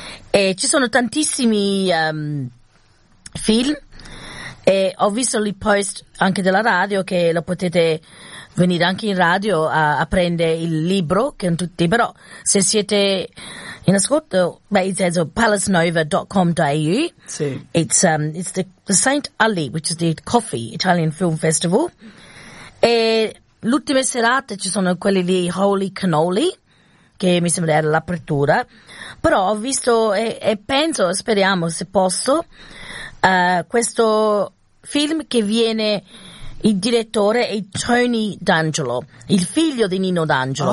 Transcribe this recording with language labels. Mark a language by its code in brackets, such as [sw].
[it] E ci sono tantissimi film, e ho visto il post anche della radio, che lo potete venire anche in radio a prendere il libro con tutti, però se siete in ascolto, beh, [en] it's at palacenova.com.au. [it] Sì. [en] It's the Saint Ali, which is the Coffee Italian Film Festival. [it] E l'ultima serata ci sono quelli di Holy Cannoli, che mi sembra era l'apertura, però ho visto e penso, speriamo se posso, questo film che viene, il direttore è Tony D'Angelo, il figlio di Nino D'Angelo.